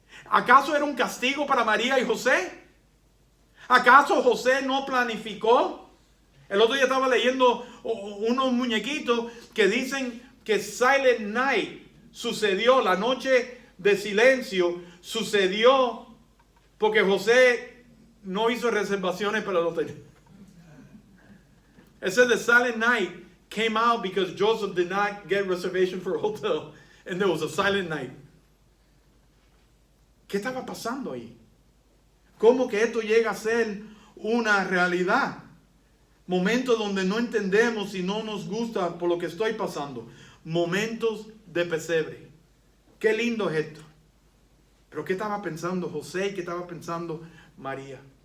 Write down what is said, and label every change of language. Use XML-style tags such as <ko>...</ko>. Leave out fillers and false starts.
<es>¿Acaso era un castigo para María y José? ¿Acaso José no planificó? El otro día estaba leyendo unos muñequitos que dicen que Silent Night sucedió, la noche de silencio sucedió porque José no hizo reservaciones para el hotel.</es> <en>It says the Silent Night came out because Joseph did not get reservation for a hotel, and there was a silent night.</en> <es>¿Qué estaba pasando ahí? ¿Cómo que esto llega a ser una realidad? Momentos donde no entendemos y no nos gusta por lo que estoy pasando. Momentos de pesebre. Qué lindo es esto. Pero ¿qué estaba pensando José y qué estaba pensando María?</es>